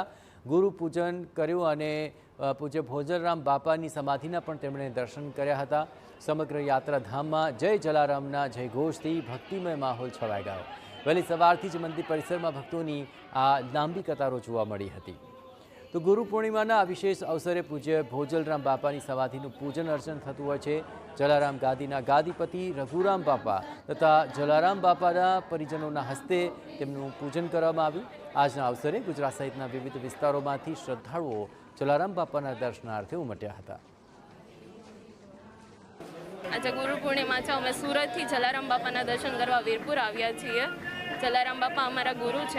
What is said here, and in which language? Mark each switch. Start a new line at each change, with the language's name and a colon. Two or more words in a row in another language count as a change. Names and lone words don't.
Gujarati: ગુરુ પૂજન કર્યું અને પૂજ્ય ભોજરામ બાપાની સમાધિના પણ તેમણે દર્શન કર્યા હતા। સમગ્ર યાત્રાધામમાં જય જલારામના જયઘોષથી ભક્તિમય માહોલ છવાઈ ગયો। વહેલી સવારથી જ મંદિર પરિસરમાં ભક્તોની આ લાંબી કતારો જોવા મળી હતી। તો ગુરુ પૂર્ણિમાના વિશેષ અવસરે પૂજ્ય ભોજલરામ બાપાની સમાધિનું પૂજન અર્ચન થતું હોય છે। જલારામ ગાદીના ગાદીપતિ રઘુરામ બાપા તથા જલારામ બાપાના પરિજનોના હસ્તે તેમનું પૂજન કરવામાં આવ્યું। આજના અવસરે ગુજરાત સહિતના વિવિધ વિસ્તારોમાંથી શ્રદ્ધાળુઓ જલારામ બાપાના દર્શનાર્થે ઉમટ્યા હતા। આજે ગુરુ પૂર્ણિમા છે। અમે સુરતથી જલારામ બાપાના દર્શન કરવા વીરપુર આવ્યા છીએ। જલારામ બાપા અમારા ગુરુ છે।